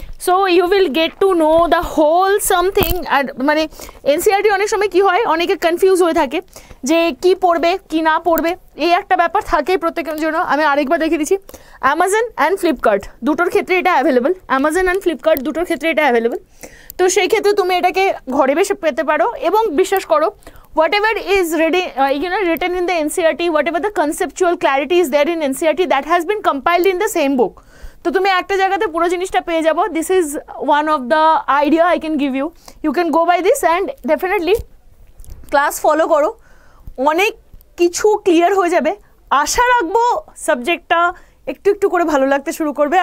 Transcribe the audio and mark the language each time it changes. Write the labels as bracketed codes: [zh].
[en] So you will get to know the whole something. [bn] আর মানে NCERT অনেক সময় কি হয়, অনেকে কনফিউজ হয়ে থাকে যে কি পড়বে কি না পড়বে, এই একটা ব্যাপার থাকে প্রত্যেকের জন্য। আমি আরেকবার দেখে দিচ্ছি, অ্যামাজন অ্যান্ড ফ্লিপকার্ট দুটোর ক্ষেত্রে এটা অ্যাভেলেবল, অ্যামাজন অ্যান্ড ফ্লিপকার্ট দুটোর ক্ষেত্রে এটা অ্যাভেলেবল। তো সেই ক্ষেত্রে তুমি এটাকে ঘরে বসে পেতে পারো এবং বিশ্বাস করো [en] whatever is written in the NCERT, whatever the conceptual clarity is there in NCERT, that has been compiled in the same book. [bn] তো তুমি একটা জায়গাতে পুরো জিনিসটা পেয়ে যাবো। [en] This is one of the idea I can give you. You can go by this and definitely [bn] class follow করো, অনেক কিছু ক্লিয়ার হয়ে যাবে। আশা রাখবো সাবজেক্টটা একটু একটু করে ভালো লাগতে শুরু করবে।